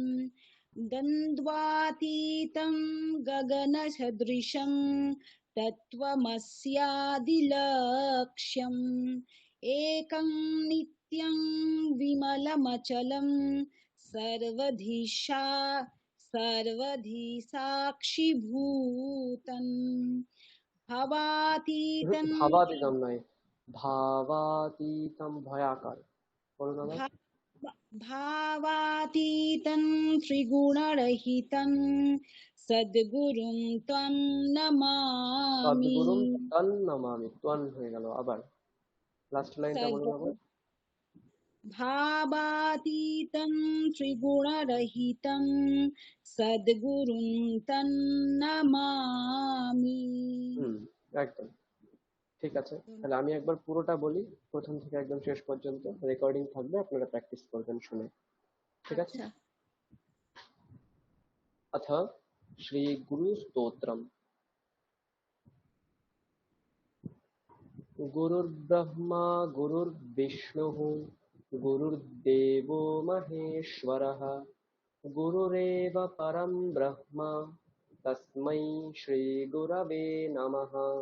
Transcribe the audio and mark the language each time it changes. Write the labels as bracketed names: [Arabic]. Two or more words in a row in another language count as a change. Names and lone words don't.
[Sanskrit] द्वन्द्वातीतं गगनसदृशं तत्त्वमस्यादिलक्ष्यम् एकं नित्यं विमलमचलं सर्वधि साक्षिभूतम् भवातीतं [Bangla] ভাবাতীতম নয়, ভাবাতীতম ভয়াকার। বলুন আবার। [Sanskrit] भावातीतं त्रिगुणरहितं सद्गुरुं त्वं नमामि। সদ্গুরুম তন নমামি, [Bangla] ত্বন হয়ে গেল আবার। লাস্ট লাইনটা বলুন আবার। [Sanskrit] भावातीतं त्रिगुणरहितं सद्गुरुं तं नमामि। [Bangla] একদম ঠিক আছে। তাহলে আমি একবার পুরোটা বলি, প্রথম থেকে একদম শেষ পর্যন্ত রেকর্ডিং থাকবে, আপনারা প্র্যাকটিস করবেন শুনে। ঠিক আছে। আচ্ছা। [Sanskrit] अथ श्री गुरु स्तोत्रम। गुरुर्ब्रह्मा गुरुर्विष्णुः गुरुर्देवो महेश्वरः गुरुरेव परं ब्रह्म तस्मै श्री गुरवे नमः।